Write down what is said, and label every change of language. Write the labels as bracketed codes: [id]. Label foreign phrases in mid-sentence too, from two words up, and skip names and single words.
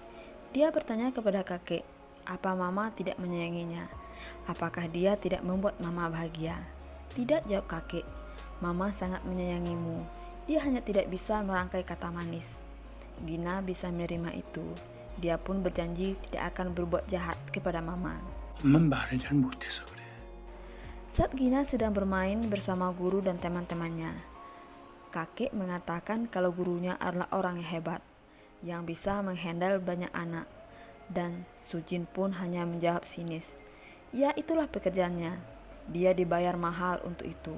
[id] Dia bertanya kepada kakek, apa mama tidak menyayanginya? Apakah dia tidak membuat mama bahagia? Tidak, jawab kakek. Mama sangat menyayangimu. Dia hanya tidak bisa merangkai kata manis. Gina bisa menerima itu. Dia pun berjanji tidak akan berbuat jahat kepada mama. [ko] 엄만 말을 잘 못해서 그래. [id] Saat Gina sedang bermain bersama guru dan teman-temannya, kakek mengatakan kalau gurunya adalah orang yang hebat, yang bisa menghandle banyak anak. Dan Sujin pun hanya menjawab sinis, ya itulah pekerjaannya, dia dibayar mahal untuk itu.